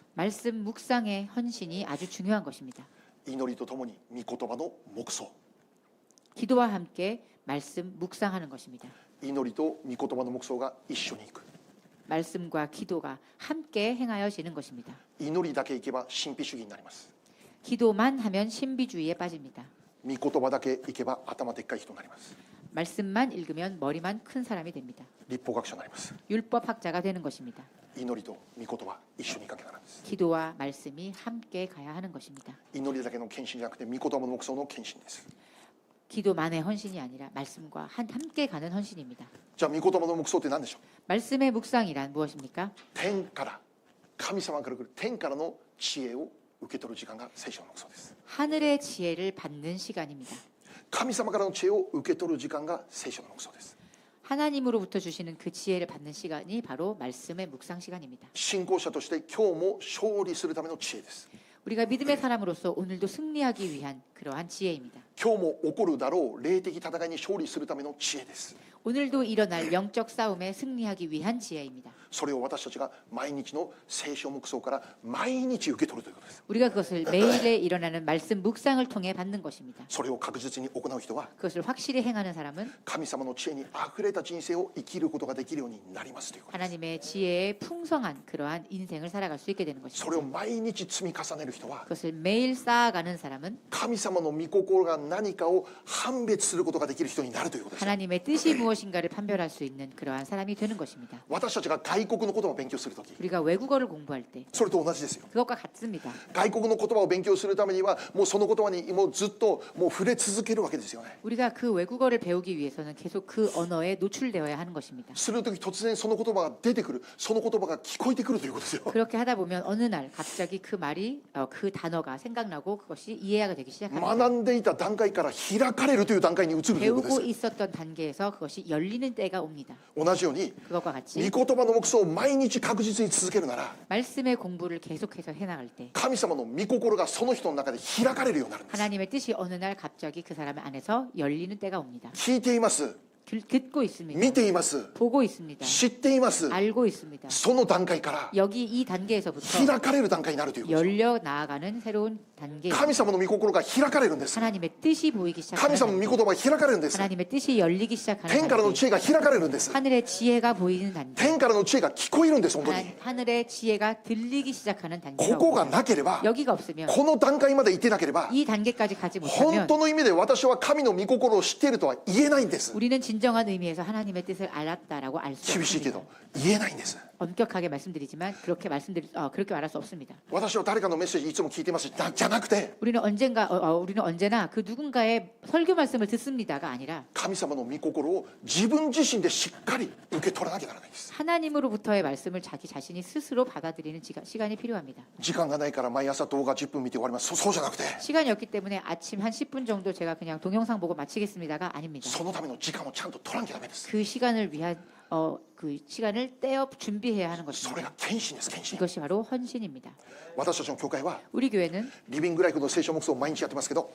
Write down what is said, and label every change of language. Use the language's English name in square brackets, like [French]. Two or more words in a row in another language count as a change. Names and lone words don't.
[Korean] 말씀 묵상의 헌신이 아주 중요한 것입니다. [Japanese] 祈りとともに御言葉の黙想、 [Korean] 기도와 함께 말씀 묵상하는 것입니다. [Japanese] 祈りと御言葉の黙想が一緒に行く。 [Korean] 말씀과 기도가 함께 행하여지는 것입니다. [Japanese] 祈りだけ行けば神秘主義になります。 [Korean] 기도만 하면 신비주의에 빠집니다. [Japanese] 御言葉だけ行けば頭でっかい人になります。 [Korean] 말씀만 읽으면 머리만 큰 사람이 됩니다. [Japanese] 立法学者になります。 [Korean] 율법학자가 되는 것입니다. [Japanese] 祈りと御言葉一緒に行かなきゃならないです。 [Korean] 기도와 말씀이 함께 가야 하는 것입니다. [Japanese] 祈りだけの献身じゃなくて御言葉の黙想の献身です。 [Korean] 기도만의 헌신이 아니라 말씀과 함께 가는 헌신입니다. [Japanese] じゃあ御言葉の黙想って何でしょう。 [Korean] 말씀의 묵상이란 무엇입니까? [Japanese] 天から神様から来る天からの知恵を受け取る時間が聖書の黙想です。 [Korean] 하늘의 지혜를 받는 시간입니다. [Japanese] 神様からの知恵を受け取る時間が聖書の黙想です。 [Korean] 하나님으로부터 주시는 그 지혜를 받는 시간이 바로 말씀의 묵상 시간입니다. [Japanese] 信仰者として今日も勝利するための知恵です。 [Korean] 우리가 믿음의 사람으로서 오늘도 승리하기 위한 그러한 지혜입니다. [Japanese] 今日も起こるだろう霊的戦いに勝利するための知恵です。 [Korean] 오늘도 일어날 영적 싸움에 승리하기 위한 지혜입니다. [Japanese] それを私たちが毎日の聖書黙想から毎日受け取るということです。 [Korean] 우리가 그것을 매일에 일어나는 말씀 묵상을 통해 받는 것입니다. [Japanese] それを確実に行う人は [Korean] 그것을 확실히 행하는 사람은 [Japanese] 神様の知恵にあふれた人生を生きることができるようになりますということです。 [Korean] 하나님의 지혜에 풍성한 그러한 인생을 살아갈 수 있게 되는 [Japanese] それを [Korean] 것입니다. [Japanese] 毎日積み重ねる人は [Korean] 그것을 매일 쌓아가는 사람은 [Japanese] 神様の御心が何かを判別することができる人になるということです。 [Korean] 하나님의 뜻이 무엇인가를 판별할 수 있는 그러한 사람이 되는 것입니다. [Japanese] 私たちが外国の言葉を勉強するとき [Korean] 우리가 외국어를 공부할 때 [Japanese] それと同じですよ。 [Korean] 그것과 같습니다. [Japanese] 外国の言葉を勉強するためにはもうその言葉にもうずっともう触れ続けるわけですよね。 [Korean] 우리가 그 외국어를 배우기 위해서는 계속 그 언어에 노출되어야 하는 것입니다. [Japanese] するとき突然その言葉が出てくる、その言葉が聞こえてくるということですよ。 [Korean] 그렇게 하다 보면 어느 날 갑자기 그 말이 그 단어가 생각나고 그것이 이해가 되기 시작합니다. [Japanese] 学んでいた段階から開かれるという段階に移るということで [Korean] 배우고 [Japanese] す。 [Korean] 있었던 단계에서 그것이 열리는 때가 옵니다. [Japanese] 同じように [Korean] 그것과 같이 [Japanese] 御言葉の黙想を毎日確実に続けるなら [Korean] 말씀의 공부를 계속해서 해나갈 때 [Japanese] 神様の御心がその人の中で開かれるようになるんです。 [Korean] 하나님의 뜻이 어느 날 갑자기 그 사람 안에서 열리는 때가 옵니다. [Japanese] 聞いています、 [Korean] 듣고 있습니다. [Japanese] 見ています、 [Korean] 보고 있습니다. [Japanese] 知っています。 [Korean] 알고 있습니다. [Japanese] その段階から [Korean] 여기 이 단계에서부터 [Japanese] 開かれる段階になるということです。 [Korean] 열려 나아가는 새로운 단계. [Japanese] 神様の御心が開かれるんです。 [Korean] 하나님의 뜻이 보이기 시작하는 [Japanese] 神様の御言葉が開かれるんです。 [Korean] 하나님의 뜻이 열리기 시작하는 [Japanese] 天からの [Korean] 단계. [Japanese] 知恵が開かれるんです。 [Korean] 하늘의 지혜가 보이는 단계. [Japanese] 天からの知恵が聞こえるんです。本当に [Korean] 하늘의 지혜가 들리기 시작하는 [Japanese] こ [Korean] 단계가 [Japanese] こが [Korean] 옵니다. [Japanese] なければ [Korean] 여기가 없으면 [Japanese] この段階まで行ってなければ [Korean] 이 단계까지 가지 [Japanese] 本 [Korean] 못하면 [Japanese] 当の意味で私は神の御心を知っているとは言えないんです。 [Korean] 우리는 진정한 의미에서 하나님의 뜻을 알았다라고 알 수 [Japanese] 厳しいけ [Korean] 없습니다. [Japanese] ど言えないんです。 [Korean] 엄격하게 말씀드리지만 그렇게 말할 수 없습니다. [Japanese] 私は誰かのメッセージいつも聞いてますじゃなくて [Korean] 우리는 언제나 그 누군가의 설교 말씀을 듣습니다가 아니라 [Japanese] 神様の御心を自分自身でしっかり受け取らなきゃならないんです。 [Korean] 하나님으로부터의 말씀을 자기 자신이 스스로 받아들이는 시간이 필요합니다. [Japanese] 時間がないから毎朝動画10分見て終わります。そうじゃなくて [Korean] 시간이 없기 때문에 아침 한 10분 정도 제가 그냥 동영상 보고 마치겠습니다가 아닙니다. [Japanese] そのための時間をちゃんと取らなきゃダメです。 [Korean] 그 시간을 위한 그 시간을 떼어 준비해야 하는 [Japanese] それ [Korean] 것입니다. [Japanese] が献身です。献身。 [Korean] 이것이 바로 헌신입니다. [Japanese] 私たちの教会は [Korean] 우리 교회는 [Japanese] リビングライフの聖書黙想を毎日やってますけど、